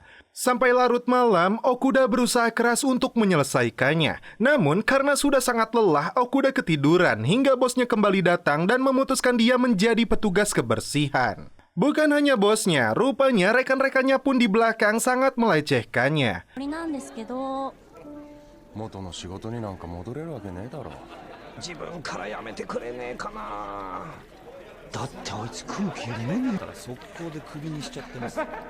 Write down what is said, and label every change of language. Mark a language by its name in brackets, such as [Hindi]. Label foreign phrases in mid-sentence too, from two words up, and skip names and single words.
[Indonesian] Sampai larut malam, Okuda berusaha keras untuk menyelesaikannya. Namun, karena sudah sangat lelah, Okuda ketiduran hingga bosnya kembali datang dan memutuskan dia menjadi petugas kebersihan. Bukan hanya bosnya, rupanya rekan-rekannya pun di belakang sangat melecehkannya. [Japanese] 元の仕事になんか戻れるわけねえだろ。自分からやめてくれねえかな。だってあいつ空気読めねえから速攻でクビにしちゃってます。